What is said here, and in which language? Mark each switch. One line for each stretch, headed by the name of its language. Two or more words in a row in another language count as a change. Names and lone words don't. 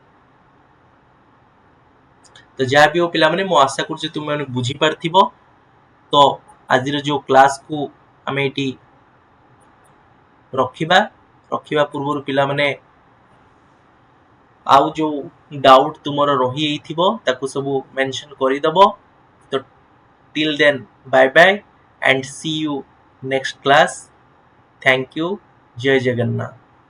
Odia: ତ ଯାହା ବି ହଉ ପିଲାମାନେ, ମୁଁ ଆଶା କରୁଛି ତୁମେମାନେ ବୁଝିପାରିଥିବ। ତ ଆଜିର ଯେଉଁ କ୍ଲାସକୁ ଆମେ ଏଠି ରଖିବା ପୂର୍ବରୁ ପିଲାମାନେ ଆଉ ଯେଉଁ ଡାଉଟ୍ ତୁମର ରହିଯାଇଥିବ ତାକୁ ସବୁ ମେନସନ୍ କରିଦେବ।
English: ତ till then, bye bye and see you next class. Thank you.
Odia: ଜୟ ଜଗନ୍ନାଥ।